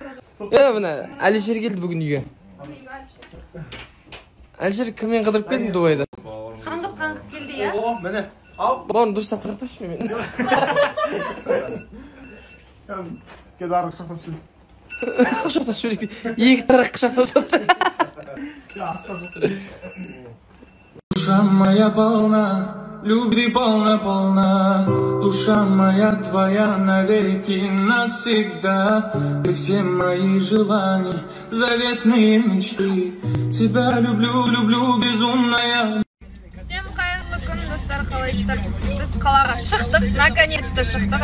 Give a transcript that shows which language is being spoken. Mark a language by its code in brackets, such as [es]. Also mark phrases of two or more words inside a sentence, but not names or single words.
[kk] Міне, Әлішер келді бүгін үйге. Әлішер кіммен қыдырып келдің Дубайда? Қаңғып келді, я? Міне, ал. Бауырын дұрыстап қырықташы мен. Кеді арғы құшақтас жүрек. Құшақтас жүрек. Екі тарақ құшақтас жатыр. [ru] Душа моя полна, любви полна, душа моя твоя навеки навсегда. Ты все мои желания, заветные мечты. Тебя люблю, безумная. [kk] Всем қайырлы күн, достар, қалайсыздар? Біз қалаға шықтық, наконец-то шықтық.